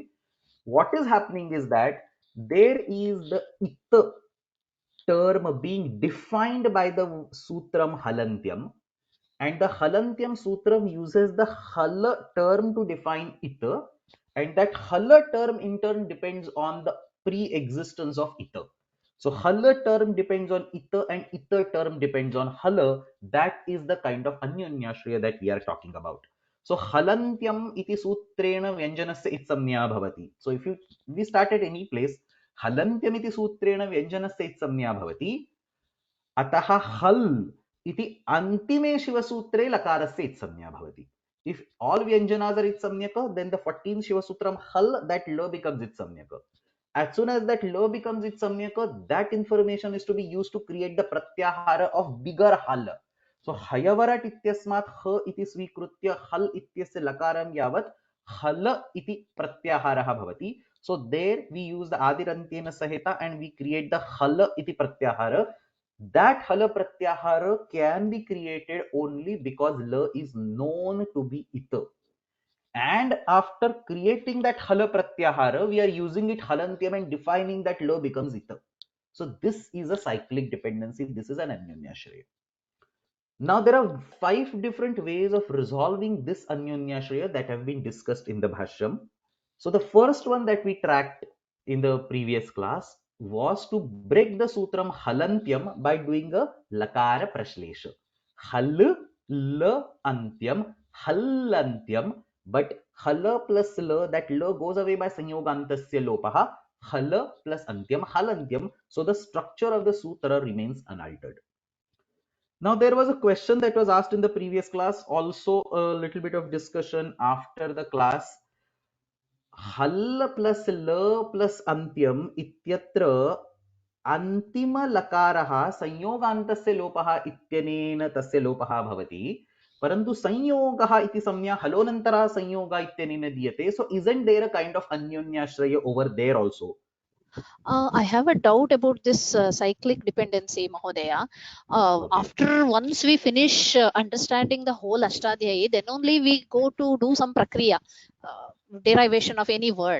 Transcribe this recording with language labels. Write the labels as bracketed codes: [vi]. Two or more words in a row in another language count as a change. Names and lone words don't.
[en] What is happening is that there is the ita term being defined by the sutram halantyam, and the halantyam sutram uses the hala term to define ita, and that hala term in turn depends on the pre-existence of ita. So hala term depends on ita and ita term depends on hala. That is the kind of anyonyashraya that we are talking about. [sa] So हलन्त्यम् इति सूत्रेण व्यञ्जनस्य इत्संज्ञा भवति. [en] So if we start at any place, [sa] हलन्त्यम् इति सूत्रेण व्यञ्जनस्य इत्संज्ञा भवति. अतः हल इति अंतिमे शिवसूत्रे लकारस्य इत्संज्ञा भवति. [en] If all vyanjanas are itsamnyaka, then the 14th Shiva Sutram hal, that la becomes itsamnyaka. As soon as that la becomes itsamnyaka, that information is to be used to create the pratyahara of bigger hal. [sa] So हयवरट् इत्यस्मात् ह इति स्वीकृत्य हल् इत्यस्य लकारम् यावत् हल् इति प्रत्याहारः भवति. [en] So there we use the [sa] आदिरन्त्येन सहिता [en] and we create the hal iti pratyahara. That hala pratyahara can be created only because la is known to be ita. And after creating that hala pratyahara, we are using it halantyam and defining that la becomes ita. So this is a cyclic dependency. This is an anyonyashraya. Now there are 5 different ways of resolving this anyonyashraya that have been discussed in the bhashyam. So the first one that we tracked in the previous class was to break the sutram halantyam by doing a lakara prashlesha. Hal, la, antyam, halantyam, but hala plus la, that la goes away by [sa] संयोगान्तस्य लोपः, [en] hala plus antyam, halantyam. So the structure of the sutra remains unaltered. Now there was a question that was asked in the previous class, also a little bit of discussion after the class. [sa] हल प्लस ल प्लस अन्त्यम इत्यत्र अन्तिम लकारः संयोगान्तस्य लोपः इत्यनेन तस्य लोपः भवति, परन्तु संयोगः इति संज्ञा हलोनन्तरः संयोग इत्यनेन दीयते. [en] So isn't there a kind of anyonyashraya over there also? I have a doubt about this cyclic dependency, Mahodaya. After once we finish understanding the whole Ashtadhyayi, then only we go to do some prakriya, derivation of any word.